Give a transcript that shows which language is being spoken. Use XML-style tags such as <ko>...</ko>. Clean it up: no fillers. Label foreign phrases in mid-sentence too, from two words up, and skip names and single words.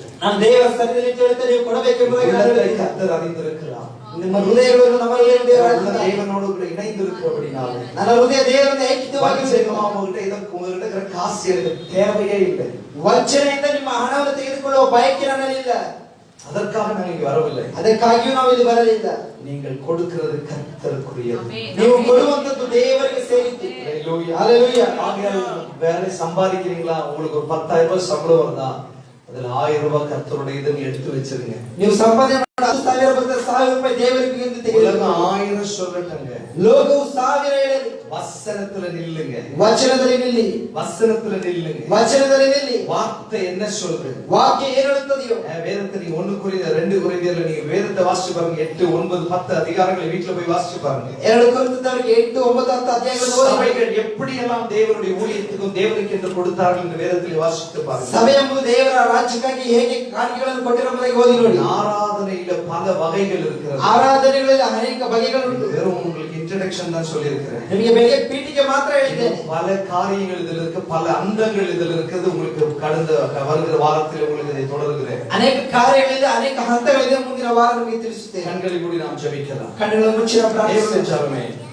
<kn>ನಾನು ದೇವರ ಸನ್ನಿಧಿಯಲ್ಲಿ ಹೇಳ್ತೇನೆ, ನೀವು ಕೊಡಬೇಕೆಂಬುದಾಗಿ ನಾನು</kn> <ta>உள்ளத்தை</ta> <kn>ಹೇಳಿದ್ದೇನೆ.</kn> <ta>கர்த்தர் அறிந்திருக்கிறார்.</ta> <kn>ನಿಮ್ಮ ಹೃದಯಗಳನ್ನು ನಮ್ಮ</kn> <ta>தேவனோடு கூட இணைந்திருக்கிறபடினாலே</ta> <kn>ನನ್ನ ಹೃದಯ ದೇವರಿಂದ ಐಕ್ಯವಾಗಿರಬೇಕು.</kn> <ta>உங்ககிட்ட உங்ககிட்ட இருக்கிற காசு எனக்கு தேவையே இல்லை.</ta> <kn>ವಂಚನೆಯಿಂದ ನಿಮ್ಮ ಹಣವನ್ನು ತೆಗೆದುಕೊಳ್ಳುವ ಬಯಕೆ ನನ್ನಲ್ಲಿಲ್ಲ.</kn> <ta>அதற்காக நான் இங்க வரவில்லை.</ta> <kn>ಅದಕ್ಕಾಗಿಯೂ ನಾವು ಇಲ್ಲಿ ಬರಲಿಲ್ಲ.</kn> <ta>நீங்கள் கொடுக்கிறது கர்த்தருக்குரியது.</ta> <kn>ನೀವು ಕೊಡುವಂತದ್ದು ದೇವರಿಗೆ ಸೇರಿದ್ದು.</kn> <ta>ஹalleluya. ஹalleluya. ஆகையால் வேலை சம்பாதிக்கிறீங்களா, உங்களுக்கு ஒரு 10,000 ரூபாய் சம்பளம் வருதா, அதுல 1000 ரூபாய் கர்த்தருடையதுன்னு எடுத்து வச்சிருங்க.</ta> <kn>ನೀವು ಸಂಪಾದನೆ ಮಾಡಿ 10,000 ಬಂದರೆ 1,000 ರೂಪಾಯಿ ದೇವರಿಗೆ ಎಂದು ತೆಗೆದುಕೊಳ್ಳಿ.</kn> <ta>உலகம் 1000 சொல்லட்டங்க,</ta> <kn>ಲೋಕವು 1000 ಹೇಳಲಿ,</kn> <ta>வசனத்துல நில்லுங்க,</ta> <kn>ವಚನದಲ್ಲಿ ನಿಲ್ಲಿ,</kn> <ta>வசனத்துல நில்லுங்க.</ta> <kn>ವಚನದಲ್ಲಿ ನಿಲ್ಲಿ.</kn> <ta>வார்த்தை என்ன சொல்றது?</ta> <kn>ವಾಕ್ಯ ಏನು ಹೇಳುತ್ತದೆಯೋ</kn> <ta>வேதத்தை நீங்க 1 கொரிந்தியர் 2 கொரிந்தியர்ல நீங்க வேதத்தை வாசிச்சு பாருங்க. 8, 9, 10 அதிகாரங்களை வீட்டுல போய் வாசிச்சு பாருங்க.</ta> <kn>2 ಕೊರಿಂಥದವರಿಗೆ 8, 9, 10 ಅಧ್ಯಾಯಗಳನ್ನು ಓದಿ.</kn> <ta>சபைகள் எப்படியெல்லாம் தேவனுடைய ஊழியத்துக்கும் தேவனுக்கு என்று கொடுத்தார்கள் என்று வேதத்தில் வாசித்து பாருங்க.</ta> <kn>ಸಭೆ ಎಂಬುದು ದೇವರ ರಾಜ್ಯಕ್ಕಾಗಿ ಹೇಗೆ ಕಾಣಿಕೆಗಳನ್ನು ಕೊಟ್ಟಿರುವುದನ್ನು ಓದಿ ನೋಡಿ.</kn> <ta>ஆராதனையில பல வகைகள் இருக்கிறது.</ta> <kn>ಆರಾಧನೆಗಳಲ್ಲಿ ಅನೇಕ ಬಗೆಗಳುಂಟು.</kn> <ta>வெறும் உங்களுக்கு இன்ட்ரோடக்ஷன் தான் சொல்லி இருக்கிறேன்.</ta> <kn>ನಿಮಗೆ ಬೆಳಿಗ್ಗೆ ಪೀಠಿಗೆ ಮಾತ್ರ ಹೇಳಿದ್ದೇನೆ.</kn> <ta>பல காரியங்கள் இதில் இருக்கு, பல அந்தங்கள் இதில் இருக்குது. உங்களுக்கு கடந்த வருகிற வாரத்தில் உங்களுக்கு இதை தொடர்கிறேன்.</ta> <kn>ಅನೇಕ ಕಾರ್ಯಗಳಿದೆ, ಅನೇಕ ಹಂತಗಳಿದೆ. ಮುಂದಿನ ವಾರ ನಿಮಗೆ ತಿಳಿಸುತ್ತೇನೆ.</kn> <ta>கண்களை மூடி நாம் ஜெபிக்கலாம்.</ta> <kn>ಕಣ್ಣುಗಳನ್ನು ಮುಚ್ಚಿ ನಾವು ಪ್ರಾರ್ಥಿಸೋಣ.</kn> <ta>தேவனுடைய ஜெபமே</ta>